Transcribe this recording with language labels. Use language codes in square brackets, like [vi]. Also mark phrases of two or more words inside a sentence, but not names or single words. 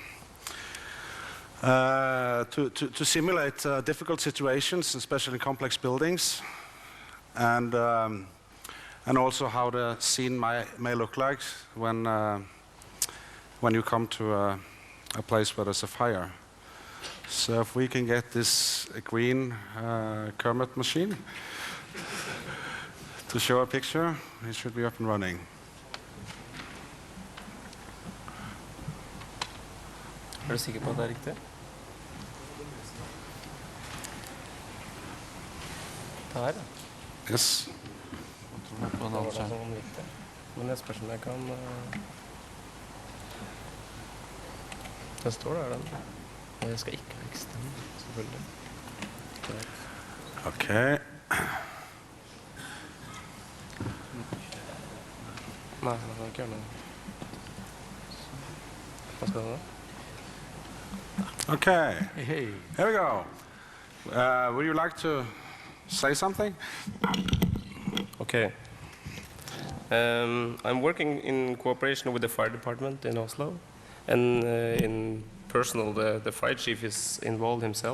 [en] To simulate difficult situations, especially in complex buildings, and also how the scene may look like when you come to a place where there's a fire. So if we can get this green Kermit machine to show a picture, it should be up and running. [no] Er du sikker på at det er riktig? Der, ja. [en] Yes. [no] På en annen skjerm. Men jeg spørs om jeg kan... Den står der, den. Og jeg skal ikke ha ekstern, selvfølgelig. [en] Okay. [no] Nei, jeg kan ikke gjøre noe. Hva skal det da? [en] Okay. Hey. Here we go. Would you like to say something? Okay. I'm working in cooperation with the fire department in Oslo, and in personal, the fire chief is involved himself.